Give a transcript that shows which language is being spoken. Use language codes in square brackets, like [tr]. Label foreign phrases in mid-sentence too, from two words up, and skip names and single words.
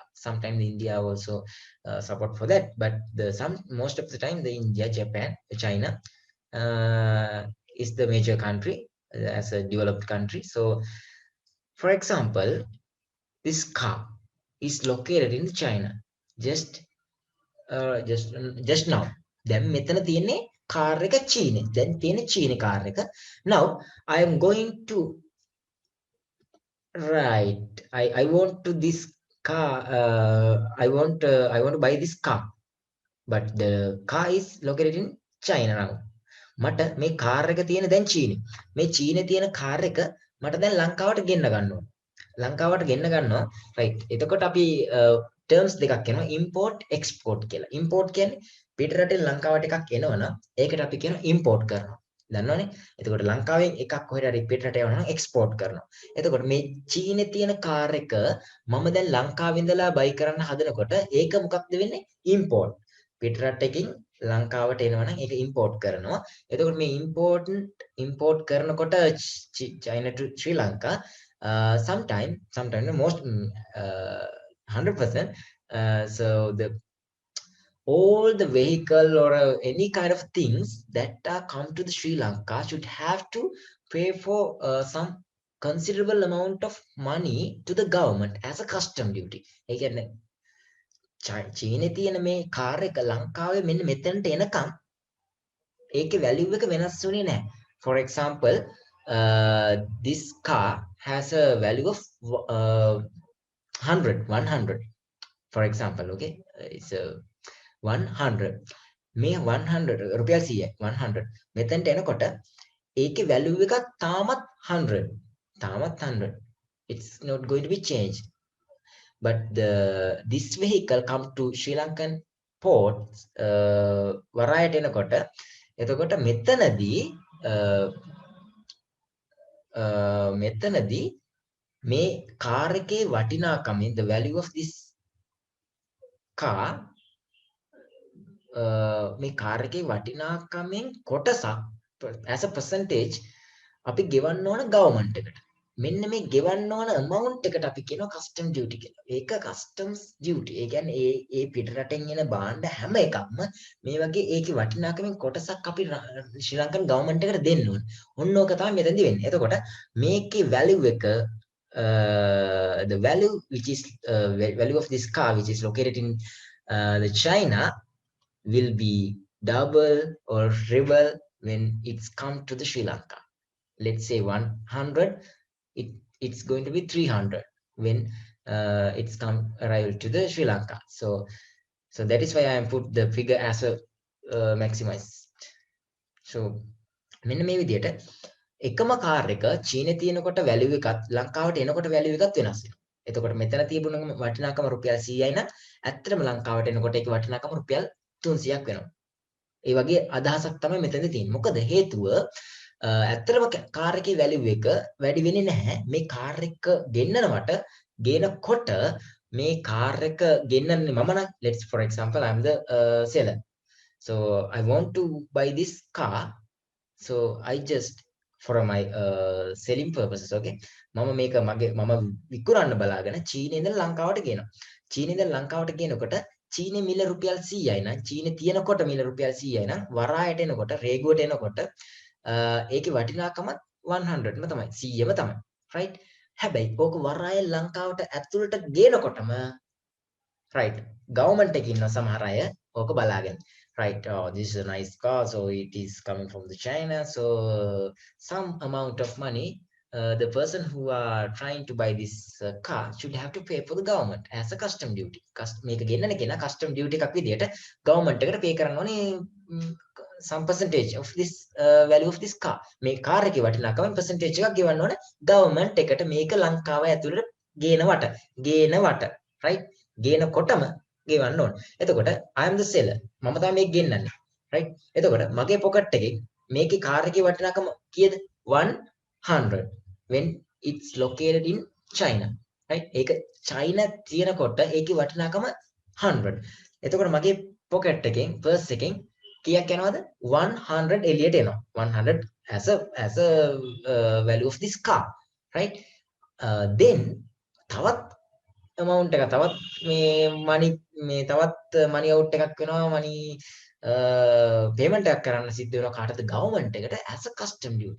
[en] Sometimes India also support for that, but most of the time the India, Japan, China is the major country as a developed country. So for example, this car is located in China. Just just now. [si] දැන් මෙතන තියෙන්නේ කාර් එක චීනේ. දැන් තියෙන්නේ චීනේ කාර් එක. [en] Now I am going to right. I want to this car. I want to buy this car, but the car is located in China now. [si] මට මේ කාර් එක තියෙන දැන් චීනේ. මේ චීනේ තියෙන කාර් එක මට දැන් ලංකාවට ගෙන්න ගන්න ඕන. ලංකාවට ගෙන්න ගන්නවා. right. එතකොට අපි terms දෙකක් එනවා, [en] import export [si] කියලා. import කියන්නේ පිට රටෙන් ලංකාවට එකක් එනවනම් ඒකට අපි කියනවා import කරනවා. දන්නවනේ. එතකොට ලංකාවෙන් එකක් කොහෙට හරි පිට රට යවනවා නම් export කරනවා. එතකොට මේ චීනේ තියෙන කාර් එක මම දැන් ලංකාවේ ඉඳලා buy කරන්න හදනකොට ඒක මොකක්ද වෙන්නේ? import. පිට රටකින් ලංකාවට එනවා නම් ඒක import කරනවා. එතකොට මේ import කරනකොට [en] China to Sri Lanka sometime the most 100%, so the all the vehicle or any kind of things that are come to the Sri Lanka should have to pay for some considerable amount of money to the government as a custom duty. [si] ඒ කියන්නේ චීනේ තියෙන මේ කාර් එක ලංකාවේ මෙන්න මෙතනට එනකම් ඒකේ value එක වෙනස් වෙන්නේ නැහැ. [en] For example, this car has a value of 100, for example. Okay, it's a 100. [si] මේ 100 රුපියල් 100 100 මෙතනට එනකොට ඒකේ value එක තාමත් 100. තාමත් 100. [en] It's not going to be changed. But this vehicle come to Sri Lankan port [si] වරායට එනකොට එතකොට මෙතනදී මේ කාර් එකේ වටිනාකමින් [en] the value of this car [si] මේ කාර් එකේ වටිනාකමින් කොටසක් [en] as a percentage [si] අපි ගෙවන්න ඕන government එකට. මෙන්න මේ ගෙවන්න ඕන amount එකට අපි කියනවා [en] custom duty [si] කියලා. ඒක [en] customs duty. [si] ඒ කියන්නේ ඒ පිට රටෙන් එන භාණ්ඩ හැම එකක්ම මේ වගේ ඒකේ වටිනාකමින් කොටසක් අපි ශ්‍රී ලංකන් government එකට දෙන්න ඕන. ඔන්න ඕක තමයි මෙතනදී වෙන්නේ. එතකොට මේකේ value එක [en] the value which is value of this car which is located in the China will be double or triple when it's come to the Sri Lanka. Let's say 100, it's going to be 300 when it's come arrival to the Sri Lanka. So that is why I am put the figure as a maximize. [si] So මෙන්න මේ විදිහට එකම කාර් එක චීනේ තියෙනකොට වැලියු එකත් ලංකාවට එනකොට වැලියු එකත් වෙනස් වෙනවා. එතකොට මෙතන තිබුණ වටිනාකම රුපියල් 100යි නම් ඇත්තටම ලංකාවට එනකොට ඒක වටිනාකම රුපියල් 300ක් වෙනවා. ඒ වගේ අදහසක් තමයි මෙතනදී තියෙන්නේ. මොකද හේතුව ඇත්තටම කාර් එකේ වැලියු එක වැඩි වෙන්නේ නැහැ. මේ කාර් එක ගෙන්නනවට ගේනකොට මේ කාර් එක ගෙන්නන්නේ මම නම් [en] let's for example I'm the seller. So I want to buy this car. So I just for my selling purposes okay [si] මම මේක මම විකුණන්න බලාගෙන චීනේ ඉඳලා ලංකාවට ගේනවා. චීනේ ඉඳලා ලංකාවට ගේනකොට චීනේ මිල රුපියල් 100යි නම් චීනේ තියෙනකොට මිල රුපියල් 100යි නම් වරායට එනකොට රේගුවට එනකොට ඒකේ වටිනාකම 100ම තමයි 100ම තමයි right හැබැයි ඕක වරාය ලංකාවට ඇතුළට ගේනකොටම right government එකේ ඉන්න සමහර අය ඕක බලාගෙන [en] right this is a nice car so it is coming from the China so some amount of money the person who are trying to buy this car should have to pay for the government as a custom duty [si] මේක ගෙන්නන කෙනා custom duty එකක් විදියට government එකට pay කරන්න ඕනේ [en] some percentage of this value of this car [si] මේ කාර් එකේ වටිනාකම percentage එකක් ගෙවන්න ඕනේ government එකට මේක ලංකාව ඇතුළට ගේනවට right ගේනකොටම ගෙවන්න ඕනේ. [en] එතකොට I am the seller. [si] මම තමයි මේක ගෙන්නන්නේ. right? එතකොට මගේ පොකට් එකේ මේකේ කාර් එකේ වටිනාකම කීයද? [en] 100 when it's located in China. right? [si] ඒක China තියෙනකොට ඒකේ වටිනාකම 100. එතකොට මගේ පොකට් එකෙන් පර්ස් එකෙන් කීයක් යනවද? [en] 100 [si] එළියට එනවා. [en] 100 as a value of this car. right? [si] Then තවත් amount එක තවත් මේ තවත් [en] money out [si] එකක් වෙනවා [en] money payment [si] එකක් කරන්න සිද්ධ වෙනවා කාටද government එකට [en] as a custom duty.